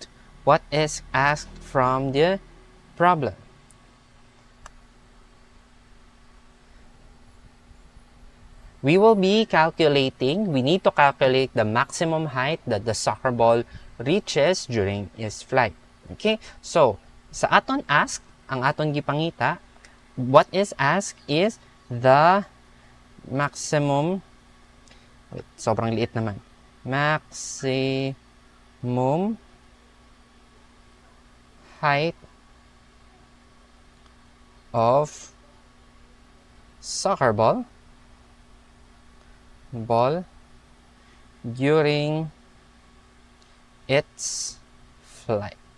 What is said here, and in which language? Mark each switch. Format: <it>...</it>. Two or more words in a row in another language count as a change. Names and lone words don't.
<en>What is asked from the problem? We need to calculate the maximum height that the soccer ball reaches during its flight. Okay? So,</en> <hil>sa aton asked, ang aton gipangita,</hil> <en>what is asked is the maximum,</en> <tl>sobrang liit naman,</tl> <en>maximum height of soccer ball during its flight.</en>